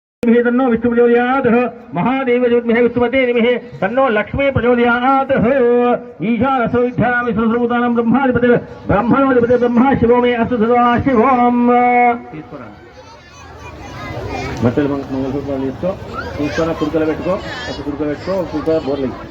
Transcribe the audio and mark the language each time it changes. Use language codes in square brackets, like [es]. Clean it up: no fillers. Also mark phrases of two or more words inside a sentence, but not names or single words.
[sa] धीमहि तन्नो विष्णु प्रचोदयात् महादेव विद्महे विष्णुपते धीमहि तन्नो लक्ष्मी प्रचोदयात् ईशानसो विद्यानामि सर्वभूतानां ब्रह्माधिपति ब्रह्मणोधिपति ब्रह्मा शिवो मे अस्तु सदा शिवम् [te] బట్టలు మంగళసూత్రాలు తీసుకో తీసుకొని కుడుకలు పెట్టుకో ఒక కుడుక పెట్టుకో ఒక కుడుక బోర్లు